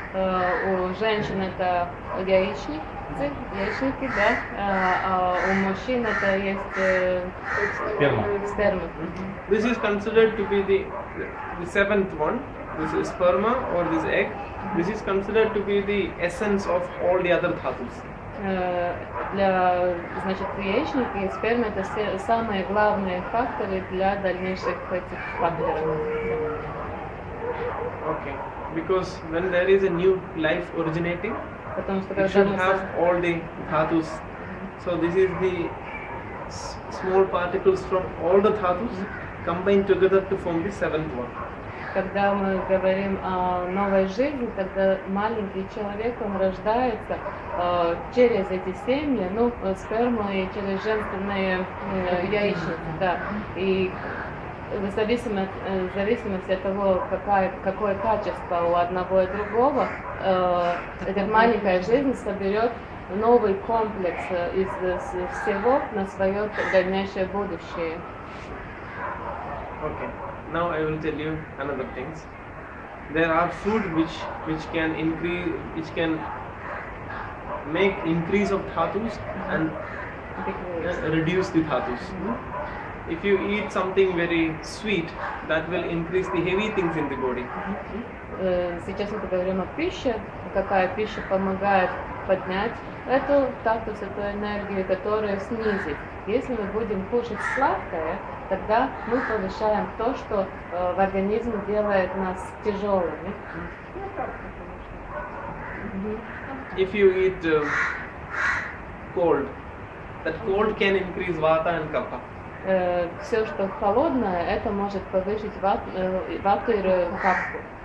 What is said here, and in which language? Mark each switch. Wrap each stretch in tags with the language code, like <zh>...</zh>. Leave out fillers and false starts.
<ru>У женщин это яичники, да, а у мужчин это есть Сперма. сперма.</ru> <en>This is considered to be the seventh one. This is sperma or this egg. This is considered to be the essence of all the other dhatus.</en> <ru>Для, значит, яичники и сперма это самые главные факторы для дальнейших этих факторов.</ru> <en>Okay, because when there is a new life originating,</en> <ru>Потому что</ru> <en>it</en> <ru>когда</ru> <en>should</en> <ru>мы</ru> <en>have all the dhatus. So this is the small particles from all the dhatus combined together to form the seventh one.</en> <ru>Когда мы говорим о новой жизни, тогда маленький человек, он рождается через эти семьи, ну, сперму и через женственные яичники, да. И в зависимости от того, какое качество у одного и другого, эта маленькая жизнь соберет новый комплекс из всего на свое дальнейшее будущее.</ru> <en>Okay. Now I will tell you another things. There are food which can increase, which can make increase of dhatus and reduce the dhatus. If you eat something very sweet, that will increase the heavy things in the body.</en> <ru>Сейчас мы поговорим о пище, какая пища помогает поднять эту статус, эту энергию, которая снизит. Если мы будем кушать сладкое, тогда мы повышаем то, что в организме делает нас тяжелыми.</ru> <en>If you eat cold, that cold can increase vata and kapha.</en> <ru>Все, что холодное, это может повысить вату и капху.</ru>